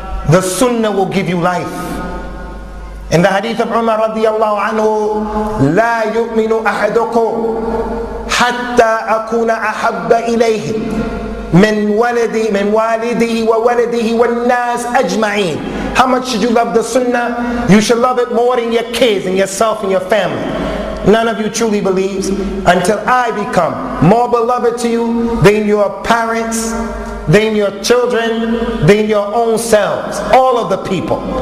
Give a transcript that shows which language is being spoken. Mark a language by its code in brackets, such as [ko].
[en] The sunnah will give you life. In the hadith of Umar radiyallahu anhu, [ar] لا يؤمن أحدكم حتى أكون أحب إليه من والده وولده والناس أجمعين. [en] How much should you love the sunnah? You should love it more than your kids and yourself and your family. None of you truly believes until I become more beloved to you than your parents, than your children, than your own selves, all of the people.